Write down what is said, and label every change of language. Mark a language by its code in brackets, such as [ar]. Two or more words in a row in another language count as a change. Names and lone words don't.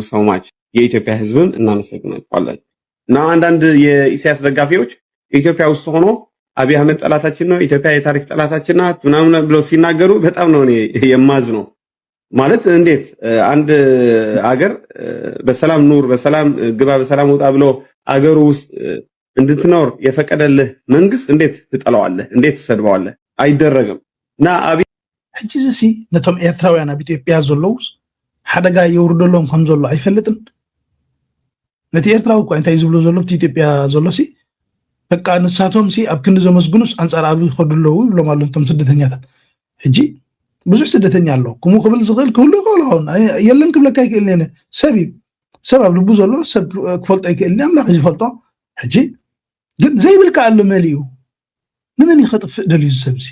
[en] so much [am] የኢትዮጵያ ህዝብን እናመሰግናለን። እና አንዳንድ የኢሳያስ ደጋፊዎች ኢትዮጵያ ውስጥ ሆኖ አብይ አህመድ ጠላታችን ነው፣ ኢትዮጵያ የታሪክ ጠላታችን ናት ምናምን ብለው ሲናገሩ በጣም ነው እኔ የማዝነው። ማለት እንዴት አንድ አገር በሰላም ኑር፣ በሰላም ግባ፣ በሰላም ወጣ ብሎ አገሩ ውስጥ እንድትኖር የፈቀደልህ መንግስት እንዴት ትጠላዋለህ? እንዴት ትሰድበዋለህ? አይደረግም። እና አብይ [ti] ሕጂ እዚ ነቶም ኤርትራውያን ኣብ ኢትዮጵያ ዘለውስ ሓደጋ የውርደሎም ከም ዘሎ አይፈልጥን። ነቲ ኤርትራዊ እኳ እንታይ ዝብሎ ዘሎ እቲ ኢትዮጵያ ዘሎሲ በቃ ንሳቶም ሲ ኣብ ክንዲ ዘመስግኑስ አንጻር ኣብ ይኸዱለው ይብሎም ኣሎ እቶም ስደተኛታት። ሕጂ ብዙሕ ስደተኛ ኣሎ ከምኡ ክብል ዝኽእል ክህሉ ይኽእል ይኸውን የለን ክብለካ ይክእል ሰብ ኣብ ልቡ ዘሎ ሰብ ክፈልጦ ይክእል ኣምላኽ ዝፈልጦ። ሕጂ ግን ዘይብልካ ኣሎ መሊኡ ንመን ይኸጥፍእ ደልዩ ሰብ እዚ?